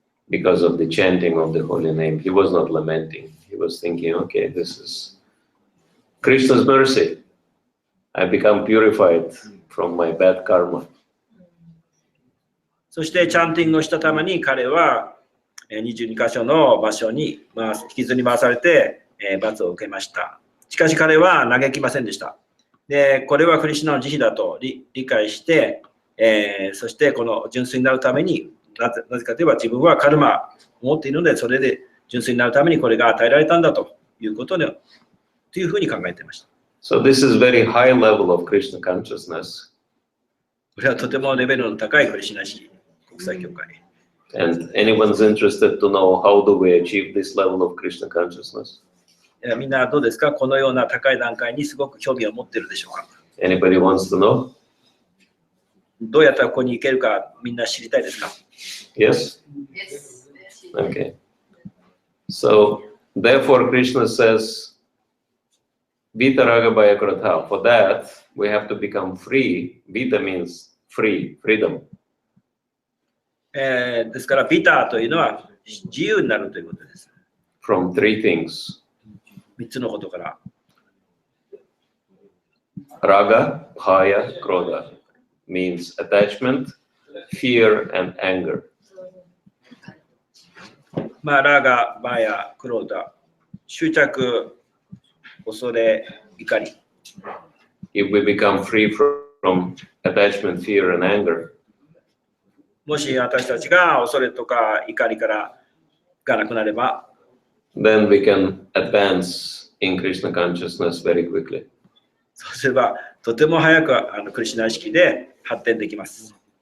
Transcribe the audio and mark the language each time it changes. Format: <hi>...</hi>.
<en>Because of the chanting of the holy name, he was not lamenting. He was thinking, okay, this is Krishna's mercy. I become purified from my bad karma.</en> <ja>そしてチャンティングをしたために彼は22箇所の場所に引きずり回されて罰を受けました。しかし彼は嘆きませんでした。で、これはクリシュナの慈悲だと理解して、そしてこの純粋になるために、なぜかといえば自分はカルマを持っているので、それで純粋になるためにこれが与えられたんだということで、というふうに考えていました。</ja> <en>So this is very high level of Krishna consciousness.</en> <ja>これはとてもレベルの高いクリシュナ意国際協会。</ja> <en>And anyone's interested to know how do we achieve this level of Krishna consciousness?</en> <ja>みんなどうですか？このような高い段階にすごく興味を持っているでしょうか？</ja> <en>Anybody wants to know?</en> <ja>どうやったらここに行けるかみんな知りたいですか？</ja> <en>Yes? Okay. So, therefore Krishna says, Vita Raga Bhaya Krodha. For that, we have to become free. Vita means free, freedom.</en> <ja>ですから、ビターというのは自由になるということです。</ja> <en>From three things.</en> <ja>3つのことから。</ja> <en>Raga, Bhaya, Krodha means attachment, fear, and anger.</en> <ja>まあ、ラガ、バヤ、クローダ、執着、恐れ、怒り。</ja> <en>If we become free from attachment, fear, and anger,</en> <ja>もし私たちが恐れとか怒りからがなくなれば、</ja> <en>then we can advance in Krishna consciousness very quickly.</en> <ja>そうすればとても早くクリシュナ意識で発展できます。</ja>